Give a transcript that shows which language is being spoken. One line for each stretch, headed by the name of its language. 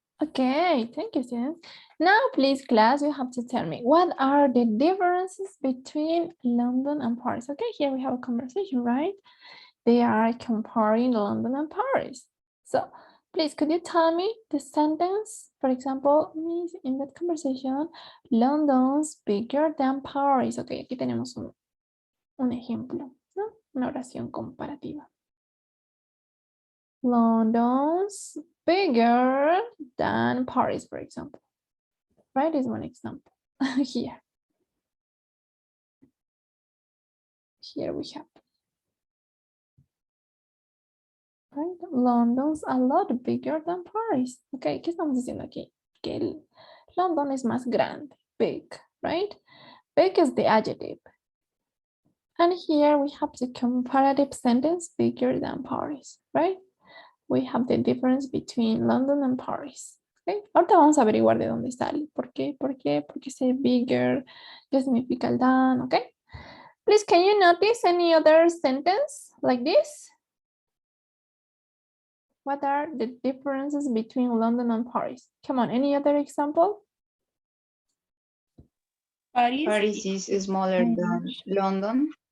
English: Okay, thank you, students. Now, please, class, you have to tell me what are the differences between London and Paris? Okay, here we have a conversation, right? They are comparing London and Paris. So, please, could you tell me the sentence? For example, in that conversation, London's bigger than Paris.
Spanish: Ok, aquí tenemos un ejemplo, ¿no? Una oración comparativa.
English: London's bigger than Paris, for example. Right, is one example. Here. Here we have. Right? London's a lot bigger than Paris.
Spanish: Okay, ¿qué estamos diciendo aquí? Que London es más grande,
English: big, right? Big is the adjective. And here we have the comparative sentence, bigger than Paris, right? We have the difference between London and Paris.
Spanish: Okay? Ahorita vamos a averiguar de dónde sale. ¿Por qué? ¿Por qué? Porque
English: say bigger,
Spanish: ¿qué significa el than?
English: Okay? Please, can you notice any other sentence like this? What are the differences between London and Paris? Come on, any other example? Paris is smaller than London.